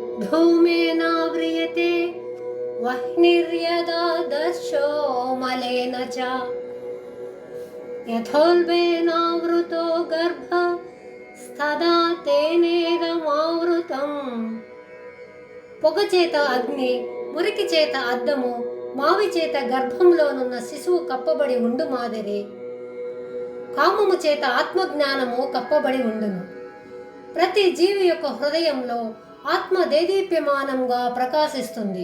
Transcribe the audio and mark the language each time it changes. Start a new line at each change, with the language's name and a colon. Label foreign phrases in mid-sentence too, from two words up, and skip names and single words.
Sanskrit: धूमेनाव्रियते वह्निर्यदा दर्शो मलेन च यथोल्बेनावृतो गर्भस्तदा तेनेदमावृतं।
Telugu: పొగ చేత అగ్ని, మురికి చేత అద్దము, మావి చేత గర్భంలోనున్న శిశువు కప్పబడి ఉండు మాదిరి కామము చేత ఆత్మజ్ఞానము కప్పబడి ఉండును. ప్రతి జీవి యొక్క హృదయంలో ఆత్మ దేదీప్యమానంగా ప్రకాశిస్తుంది.